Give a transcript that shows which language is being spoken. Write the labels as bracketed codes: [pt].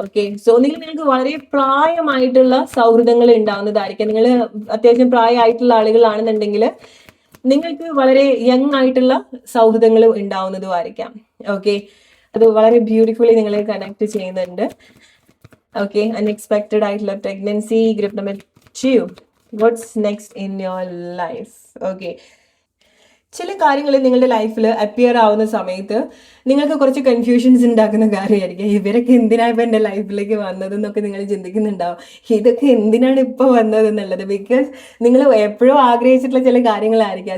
[ml] Okay, so നിങ്ങൾക്ക് വളരെ പ്രായമായിട്ടുള്ള സൗഹൃദങ്ങൾ ഉണ്ടാവുന്നതായിരിക്കാം. നിങ്ങൾ അത്യാവശ്യം പ്രായമായിട്ടുള്ള ആളുകളാണെന്നുണ്ടെങ്കിൽ നിങ്ങൾക്ക് വളരെ യങ് ആയിട്ടുള്ള സൗഹൃദങ്ങളും ഉണ്ടാവുന്നതും ആയിരിക്കാം. ഓക്കെ, അത് വളരെ ബ്യൂട്ടിഫുള്ളി നിങ്ങളെ കണക്ട് ചെയ്യുന്നുണ്ട്. ഓക്കെ, അൺഎക്സ്പെക്റ്റഡ് ആയിട്ടുള്ള pregnancy. [en] Group number 2, what's next in your life? [ml] Okay, ചില കാര്യങ്ങൾ നിങ്ങളുടെ ലൈഫിൽ അപ്പിയർ ആവുന്ന സമയത്ത് നിങ്ങൾക്ക് കുറച്ച് കൺഫ്യൂഷൻസ് ഉണ്ടാക്കുന്ന കാര്യമായിരിക്കും. ഇവരൊക്കെ എന്തിനാണ് ഇപ്പം എൻ്റെ ലൈഫിലേക്ക് വന്നതെന്നൊക്കെ നിങ്ങൾ ചിന്തിക്കുന്നുണ്ടാവും. ഇതൊക്കെ എന്തിനാണ് ഇപ്പോൾ വന്നതെന്നുള്ളത്. ബിക്കോസ് നിങ്ങൾ എപ്പോഴും ആഗ്രഹിച്ചിട്ടുള്ള ചില കാര്യങ്ങളായിരിക്കും.